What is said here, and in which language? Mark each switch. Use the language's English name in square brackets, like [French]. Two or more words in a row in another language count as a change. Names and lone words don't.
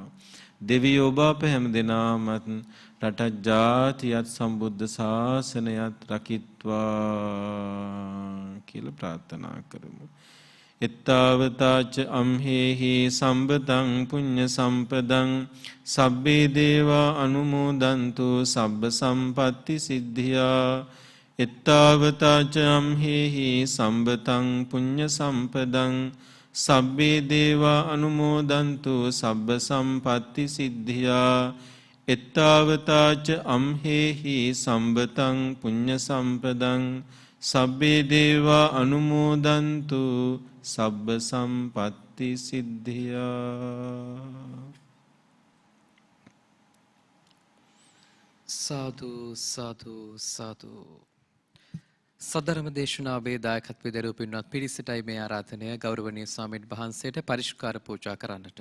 [Sinhala] දෙවියෝ ඔබ අප හැම දෙනාමත් රටත් ජාතියත් සම්බුද්ධ ශාසනයත් රකිත්වා කියලා ප්‍රාර්ථනා කරමු. [Pali] එත්තාවතාච අම්හෙහි සම්බතං පුඤ්ඤ සම්පදං සබ්බේ දේවා අනුමෝදන්තු සබ්බ සම්පatti සිද්ධියා. එත්තාවතාච අම්හෙහි සම්බතං පුඤ්ඤ සම්පදං සබ්බේ දේවා අනුමෝදන්තු සබ්බ සම්පatti සිද්ධියා. එත්තාවතාච අම්හෙහි සම්බතං පුඤ්ඤ සම්පදං සබ්බේ දේවා අනුමෝදන්තු සබ්බ සම්පatti සිද්ධියා. සාදු සාදු සාදු. [Sinhala] සදරම දේශනාවේ දායකත්වයේ දරූ පින්වත් පිරිසටයි මේ ආරාධනය ගෞරවනීය ස්වාමීන් වහන්සේට පරිස්කාර පූජා කරන්නට.